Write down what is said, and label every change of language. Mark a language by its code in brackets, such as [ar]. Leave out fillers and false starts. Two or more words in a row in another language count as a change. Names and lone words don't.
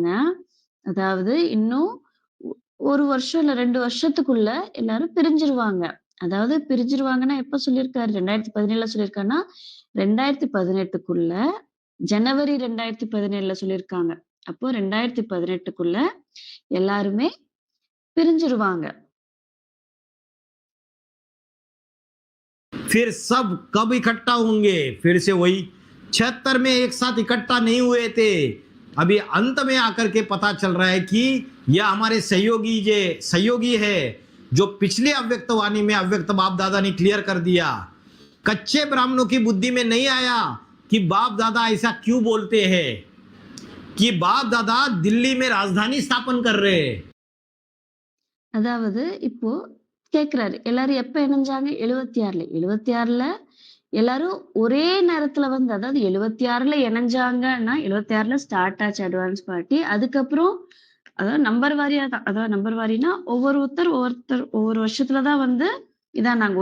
[ta] அதாவது இன்னும் 1 வருஷம் இல்ல 2 வருஷத்துக்குள்ள எல்லாரும் பிரிஞ்சிருவாங்க. அதாவது பிரிஞ்சிருவாங்கன்னா எப்ப சொல்லியிருக்காரு? 2017ல சொல்லியிருக்காருன்னா, 2018க்குள்ள ஜனவரி 2017ல சொல்லியிருக்காங்க. அப்போ 2018க்குள்ள எல்லாருமே பிரிஞ்சிருவாங்க. [hi] फिर सब कब इकट्ठा होंगे? फिर से वही 76 में एक साथ इकट्ठा नहीं हुए थे। अभी अंत में आकर के पता चल रहा है कि यह हमारे सहयोगी है, जो पिछले अव्यक्त वाणी में अव्यक्त बाप दादा ने क्लियर कर दिया। कच्चे ब्राह्मणों की बुद्धि में नहीं आया कि बाप दादा ऐसा क्यों बोलते हैं, कि बाप दादा दिल्ली में राजधानी स्थापन कर रहे हैं। [ta] அதாவது இப்போ கேக்குறாரு. எல்லாரும் எப்ப இணைஞ்சாங்க? 76ல. 76ல எல்லாரும் ஒரே நேரத்துல வந்து அதாவது 76ல இணைஞ்சாங்கன்னா, 76ல ஸ்டார்ட் ஆச்சு அட்வான்ஸ் பார்ட்டி. அதுக்கப்புறம் அதாவது நம்பர் வாரியா தான். அதாவது நம்பர் வாரின்னா ஒவ்வொருத்தர் ஒவ்வொரு வருஷத்துல தான் வந்து இதானாங்க.